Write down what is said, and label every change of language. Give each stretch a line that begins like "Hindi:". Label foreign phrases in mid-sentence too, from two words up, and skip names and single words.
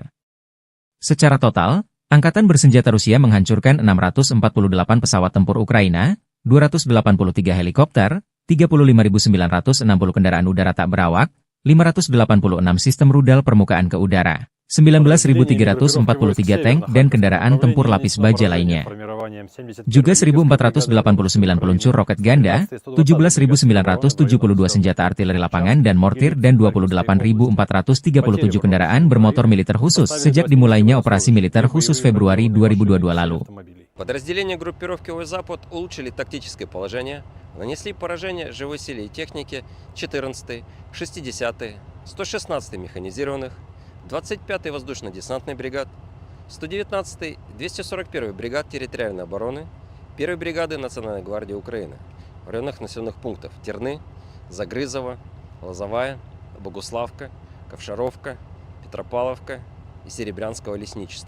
Indonesian: Secara total, Angkatan Bersenjata Rusia menghancurkan 648 pesawat tempur Ukraina, 283 helikopter, 35.960 kendaraan udara tak berawak, 586 sistem rudal permukaan ke udara, 19.343 tank dan kendaraan tempur lapis baja lainnya. Juga 1.489 peluncur roket ganda, 17.972 senjata artileri lapangan dan mortir dan 28.437 kendaraan bermotor militer khusus sejak dimulainya operasi militer khusus Februari 2022 lalu.
Russian: Подразделения группировки Ой-Запад улучшили тактическое положение, нанесли поражение живой силе и технике 14-й, 60-й, 116-й механизированных, 25-й воздушно-десантной бригад, 119-й, 241-й бригад территориальной обороны, 1-й бригады Национальной гвардии Украины в районах населенных пунктов Терны, Загрызово, Лозовая, Богуславка, Ковшаровка, Петропавловка и Серебрянского лесничества.